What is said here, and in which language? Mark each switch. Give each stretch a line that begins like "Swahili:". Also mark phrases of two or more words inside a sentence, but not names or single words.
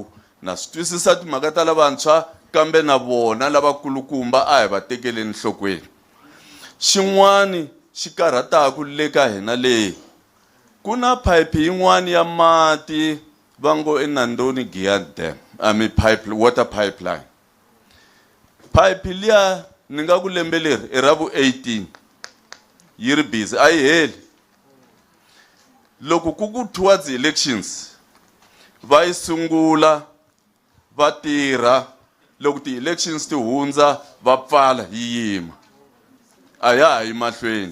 Tsonga: Na swi twisisa timhaka ta lavantshwa, kambe na vona lavakulukumba a hi va tekeleni nhlokweni. Xin'wani xi karhataku le ka hina leyi, ku na pipe yin'wana ya mati va ngo eNandoni Giyani Dam,
English: water pipeline.
Tsonga: Pipe liya ni nga ku lembe leri i ra vu 18 yi ri busy, a yi heli. Loko ku towards elections va yi sungula va tirha, loko ti-elections ti hundza va pfala yi yima, a ya ha yi mahlweni.